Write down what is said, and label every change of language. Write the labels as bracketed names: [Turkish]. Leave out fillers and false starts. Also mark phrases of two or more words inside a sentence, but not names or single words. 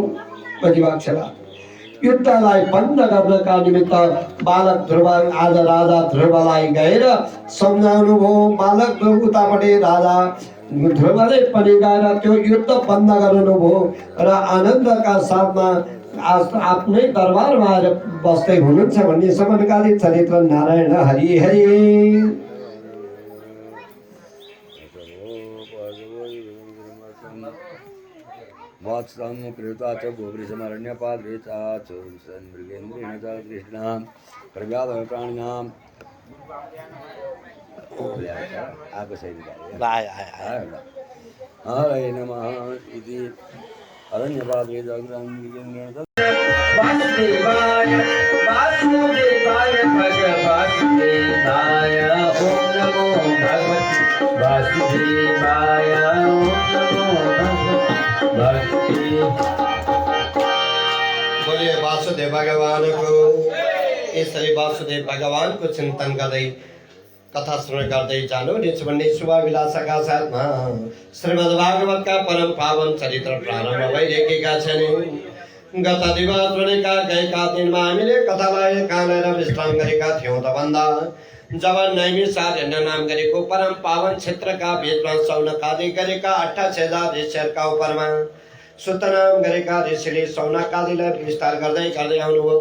[Nepali] प्रतिपक्षलाई युद्धलाई बन्द गर्नका निमित्त बालक ध्रुव आज राजा ध्रुवलाई गएर सम्झाउनु भयो। बालक ध्रुव उतापट्टि राजा ध्रुवले पनि गएर त्यो युद्ध बन्द गर्नुभयो र आनन्दका साथमा आफ्नै दरबारमा आएर बस्दै हुनुहुन्छ भन्ने समकालीन चरित्र नारायण हरि हरि। [Sanskrit] वात्सं कृता च गोवृषमरण्यपाद्रे च मृगेन्द्रेण च कृष्णां प्रव्याधः प्राणिनां हरे नमः इति अरण्यपाद्रे च मृगेन्द्रेण च वासुदेवाय वासुदेवाय भज वासुदेवाय ओम नमो भगवते वासुदेवाय ओम नमो भगवते। [Nepali] बोलिए वासुदेव भगवान को। यसरी वासुदेव भगवान को चिंतन गर्दै कथा श्रवण गर्दै जानु भन्ने शुभाभिलाषाका साथमा श्रीमद् भागवतका परम पावन चरित्र प्रारम्भ भइरहेका छन्। गत दिवस भनेका गएका दिनमा हामीले कथालाई कानेर विश्राम गरेका थियौँ त भन्दा जब नैमिषारण्य नाम गरेको परम पावन क्षेत्रका बीचमा सौनकादि गरेका 28,000 ऋषिहरूका उपरमा सुत नाम गरेका ऋषिले सौनकादिलाई विस्तार गर्दै गर्दै आउनुभयो।